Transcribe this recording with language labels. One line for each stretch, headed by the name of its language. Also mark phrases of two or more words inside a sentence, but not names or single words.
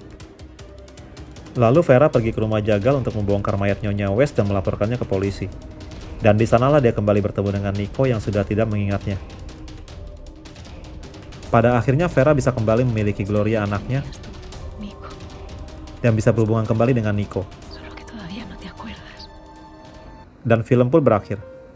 Indonesian: Lalu Vera pergi ke rumah jagal untuk membongkar mayat Nyonya West dan melaporkannya ke polisi. Dan di sanalah dia kembali bertemu dengan Nico yang sudah tidak mengingatnya. Pada akhirnya Vera bisa kembali memiliki Gloria anaknya Nico, dan bisa berhubungan kembali dengan Nico.
Spanish: solo que todavía no te acuerdas.
Indonesian: Dan film pun berakhir.